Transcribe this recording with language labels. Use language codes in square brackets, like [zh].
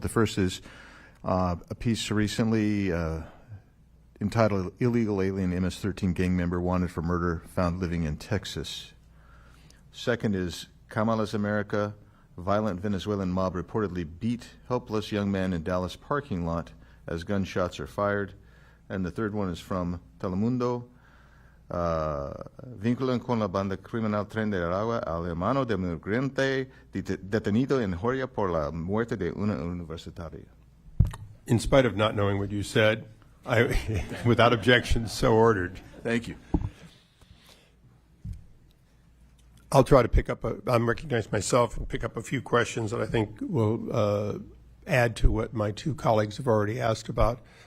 [en] The first is a piece recently entitled "Illegal Alien MS-13 Gang Member Wanted for Murder Found Living in Texas." Second is Kamala's America, violent Venezuelan mob reportedly beat helpless young man in Dallas parking lot as gunshots are fired. And the third one is from Telemundo. [es] Vinculan con la banda criminal Tren de Aragua al hermano de migrante detenido en Joya por la muerte de una universitaria. [en] In spite of not knowing what you said, without objection, so ordered. Thank you. I'll try to pick up, I'm recognize myself and pick up a few questions that I think will add to what my two colleagues have already asked about.